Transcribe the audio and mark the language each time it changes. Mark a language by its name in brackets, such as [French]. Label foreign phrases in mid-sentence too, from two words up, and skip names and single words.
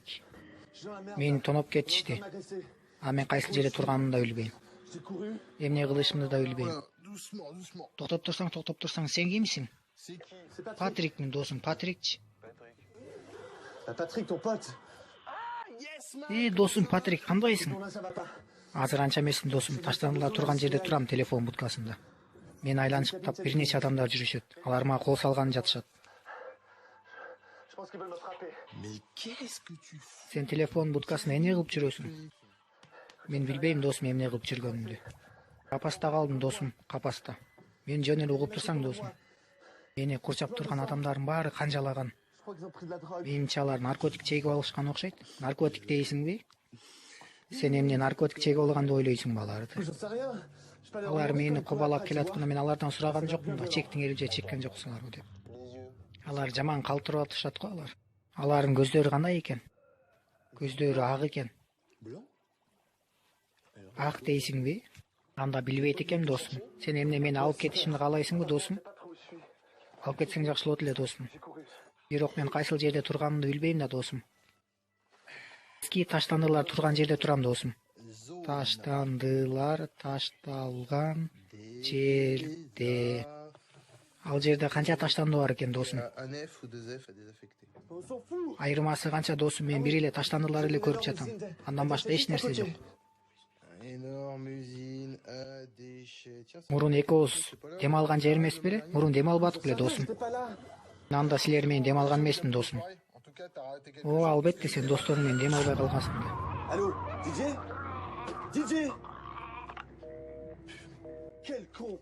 [French] Je suis dans la merde. [Kyrgyz] Мени тоноп кетишти. [French] On m'a agressé. [Kyrgyz] А мен кайсыл жерде турганымды да билбейм. [French] J'ai couru. [Kyrgyz] Эмне кылышымды да билбейм. [French] Doucement, doucement. [Kyrgyz] Токтоп турсаң, сен кимсиң? [French] C'est qui? C'est Patrick. [Kyrgyz] Патриктин досум, Патрикчи. [French] Bah, Patrick, ton pote. [Kyrgyz] Досум Патрик, кандайсың? [French] Bon là, ça va pas. [Kyrgyz] Азыр анча эмесмин досум. Таштандылар турган жерде турам, телефон будкасында. Мени айланышыптап бир нече адамдар жүрүшөт. Алар мага кол салганы жатышат. [French] Je pense qu'ils veulent me frapper. Mais qu'est-ce que tu fous? [Kyrgyz] Сен телефон будкасында эмне кылып жүрөсүң? Мен билбейм досум эмне кылып жүргөнүмдү. Капаста калдым досум, капаста. Мен жөн эле угуп турсаң досум. Мени курчап турган адамдардын баары канжалаган. [French] Je crois qu'ils ont pris de la drogue. [Kyrgyz] Менимче алар наркотик чегип алышкан окшойт. Наркотик дейсиңби? Сен эмне наркотик чегип алган деп ойлойсуңбу аларды? [French] J'en sais rien. Je peux aller [Kyrgyz] Алар [French] regarder [Kyrgyz] мени [French] quand ils [Kyrgyz] кубалап [French] courent [Kyrgyz] келатканда [French] après, [Kyrgyz] мен алардан сураган жокмун да, чектиңер же чеккен жоксуңарбы деп. Алар жаман калтырып атышат го алар. Алардын көздөрү кандай экен? Көздөрү ак экен. [French] Blanc? [Kyrgyz] Ак дейсиңби? Анда билбейт экем досум. Сен эмне мени алып кетишимди каалайсыңбы досум? [French] tu vois. Je sais pas trop où je suis. [Kyrgyz] Алып кетсең жакшы болот эле досум. [French] J'ai couru. [Kyrgyz] Бирок мен кайсыл жерде турганымды билбейм да досум. Эски таштандылар турган жерде турам досум. Zone Таштандылар ташталган жерде. Ал жерде канча таштанды бар экен досум? [French] Un F ou deux F à désaffecter. On s'en fout. [Kyrgyz] Айырмасы канча досум? Мен бир эле таштандылар эле көрүп жатам. Андан башка эч нерсе жок. [French] Énorme usine à déchets. Tiens, ça [Kyrgyz] Мурун экөөбүз дем алган жер эмес беле? Мурун дем албадык беле досум? [French] J'étais pas là. [Kyrgyz] Анда силер менен дем алган эмесмин досум. [French] pareil. En tout cas, t'as raté quelque [Kyrgyz] О, албетте сен досторуң менен дем албай калгансың да. [French] Allô? DJ? DJ? Quel con.